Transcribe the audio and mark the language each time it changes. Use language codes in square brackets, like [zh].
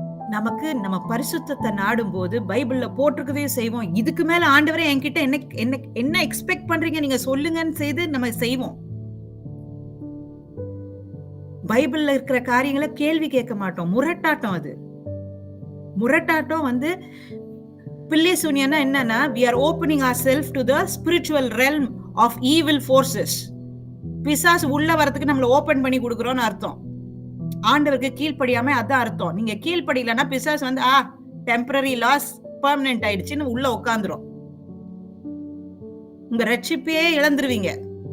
[ta] நமக்கு நம்ம பரிசுத்தத்தை நாடும் போது பைபிள்ல போட்டிருக்கதையும் செய்வோம். இதுக்கு மேல ஆண்டவரே என்கிட்ட என்ன எக்ஸ்பெக்ட் பண்றீங்க நீங்க சொல்லுங்கன்னு செய்து நம்ம செய்வோம். பைபிள்ல இருக்கிற காரியங்களை கேள்வி கேட்க மாட்டோம். முரட்டாட்டம். அது முரட்டாட்டம் பில்லி சூனியம்னா என்னன்னா, [en] we are opening ourselves to the spiritual realm of evil forces. [ta] பிசாசு உள்ள வரதுக்கு நம்மள ஓபன் பண்ணி கொடுக்கறோம்னு அர்த்தம். ஆண்டவருக்கு கீழ்ப்படியாம அதான் அர்த்தம். நீங்க கீழ்ப்படியலன்னா பிசாசு டெம்பரரி லாஸ் பெர்மனன்ட் ஆயிடுச்சுன்னு உள்ள உட்கார்ந்துரும். உங்க ரட்சிப்பையே இழந்துருவீங்க.